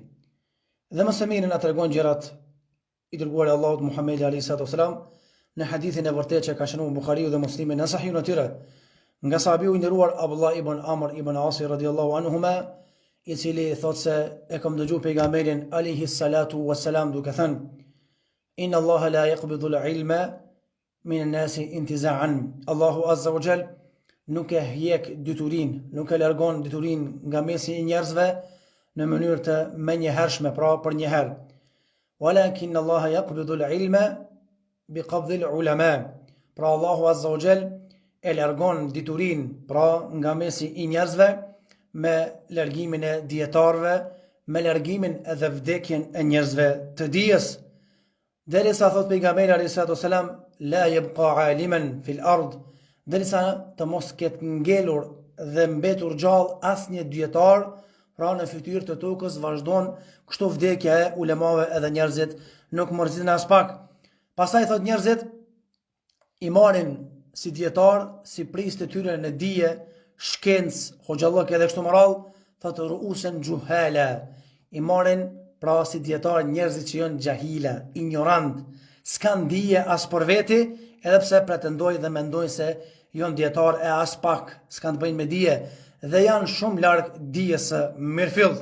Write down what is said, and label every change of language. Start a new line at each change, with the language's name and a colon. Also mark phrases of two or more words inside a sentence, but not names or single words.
Albanian: Dhe më së miri na tregon gjërat i dërguar i Allahut Muhamedi
Arabic: عليه الصلاة والسلام
Albanian: në hadithin e vërtetë që ka shënuar Buhariu dhe Muslimi në Sahihun e tyre, nga sahabiu i nderuar Abdullah ibn Amr ibn As
Arabic: رضي الله عنهما,
Albanian: i cili thotë se e kam dëgjuar pejgamberin
Arabic: عليه الصلاة والسلام
Albanian: duke thënë:
Arabic: إن الله لا يقبض العلم من الناس انتزاعا.
Albanian: Allahu
Arabic: عز وجل
Albanian: nuk e hjek diturin, nuk e largon diturin nga mesi i njerëzve në mënyrë të menjëhershme, pra për një herë.
Arabic: ولكن الله يقبض العلم بقبض العلماء.
Albanian: Pra Allahu
Arabic: عز وجل
Albanian: e largon diturin, pra nga mesi i njerëzve me largimin e dietarëve, me largimin edhe vdekjen e njerëzve të dijes. Derisa thot pejgamberi
Arabic: عليه الصلاة والسلام لا يبقى عالما في الأرض,
Albanian: derisa të mos ketë ngelur dhe mbetur gjallë asnjë dietar, pra në fytyrë të tokës vazhdon kështu vdekja e ulemave edhe njerëzit nuk mërziten as pak. Pastaj thot njerëzit i marrin si dietar, si prisë të tyre në dije, shkencë, hoxhallok edhe kështu me radhë, thot
Arabic: رؤوسا جهالا,
Albanian: i marrin pra si dietar njerëzit që janë gjahila, ignorant, s'kan dije as për veti, edhe pse pretendojnë dhe mendojnë se janë dietar e as pak s'kan të bëjnë me dije dhe janë shumë larg dijes së mirëfillt.